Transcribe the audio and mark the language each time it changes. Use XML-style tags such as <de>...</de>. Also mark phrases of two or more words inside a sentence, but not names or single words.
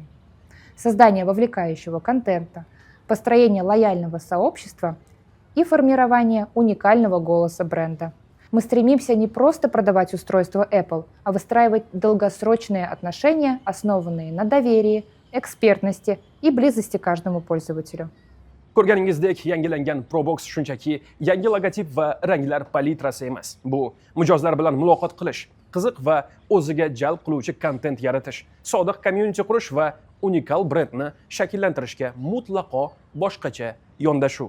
<ru>Создание вовлекающего контента, построение лояльного сообщества и формирование уникального голоса бренда. Мы стремимся не просто продавать устройства Apple, а выстраивать долгосрочные отношения, основанные на доверии, экспертности и близости к каждому пользователю.</ru> <uz>Ko'rganingizdek yangilangan ProBox shunchaki yangi logotip va ranglar palitrasi emas. Bu mijozlar bilan muloqot qilish, qiziq va o'ziga jalb qiluvchi kontent yaratish, sodiq community qurish va unikal brendni shakllantirishga mutlaqo boshqacha yondashuv.</uz>